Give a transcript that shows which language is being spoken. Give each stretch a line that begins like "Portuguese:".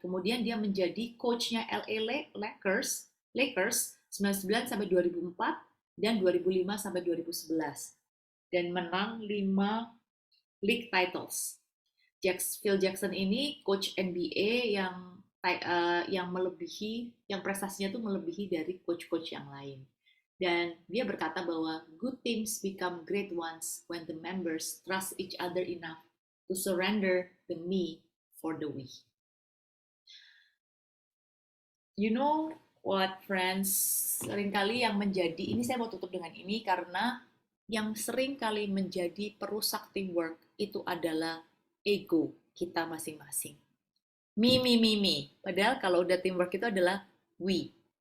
Indonesian: Kemudian dia menjadi coachnya LA Lakers 99 sampai 2004 dan 2005 sampai 2011. Dan menang 5 league titles. Phil Jackson ini coach NBA yang melebihi, yang prestasinya tuh melebihi dari coach-coach yang lain. Dan dia berkata bahwa
English: good teams become great ones when the members trust each other enough to surrender the me for the we. You know what, friends?
Indonesian: Seringkali yang menjadi, ini saya mau tutup dengan ini karena yang sering kali menjadi perusak teamwork itu adalah ego kita masing-masing. Me. Padahal kalau udah teamwork itu adalah we.